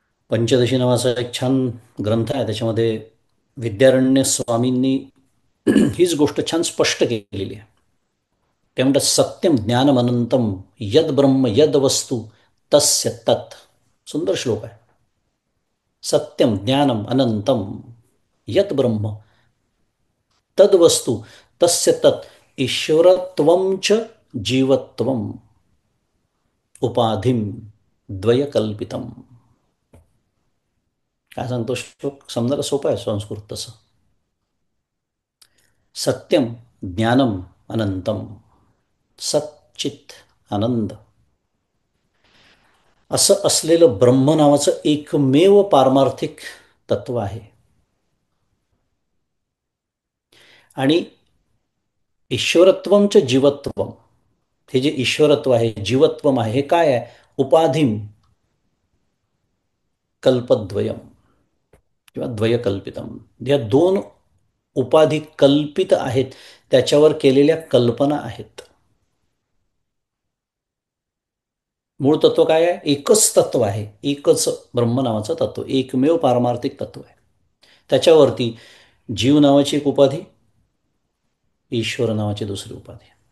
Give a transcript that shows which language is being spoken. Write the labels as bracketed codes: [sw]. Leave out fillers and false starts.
[mr] पंचदशी नावाचा एक छान ग्रंथ आहे. त्याच्यामध्ये विद्यारण्य स्वामींनी हीच गोष्ट छान स्पष्ट केलेली आहे. ते म्हणतात, [sa] सत्यम ज्ञानमनंतम यद ब्रह्म यद वस्तू तस्य तत्. [mr] सुंदर श्लोक आहे. [sa] सत्यम ज्ञानम अनंतम यत ब्रह्म तद वस्तू तस्य तत् ईश्वरत्वं च जीवत्वम उपाधिम द्वयकल्पितम. [mr] काय सांगतो श्लोक? समजायला सोपं आहे संस्कृत तसं. [sa] सत्यम ज्ञानम अनंतम [mr] सच्चित आनंद असं असलेलं ब्रह्म नावाचं एकमेव पारमार्थिक तत्व आहे. आणि [sa] ईश्वरत्वम च जीवत्वम, [mr] हे जे ईश्वरत्व आहे, जीवत्वम आहे, हे काय आहे? [sa] उपाधिम कल्पद्वयम किंवा द्वयकल्पितम. [mr] या दोन उपाधी कल्पित आहेत, त्याच्यावर केलेल्या कल्पना आहेत. मूळ तत्व काय आहे? एकच तत्व आहे. एकच ब्रह्म नावाचं तत्व, एकमेव पारमार्थिक तत्व आहे. त्याच्यावरती जीव नावाची एक उपाधी, ईश्वर नावाची दुसरी उपाधी.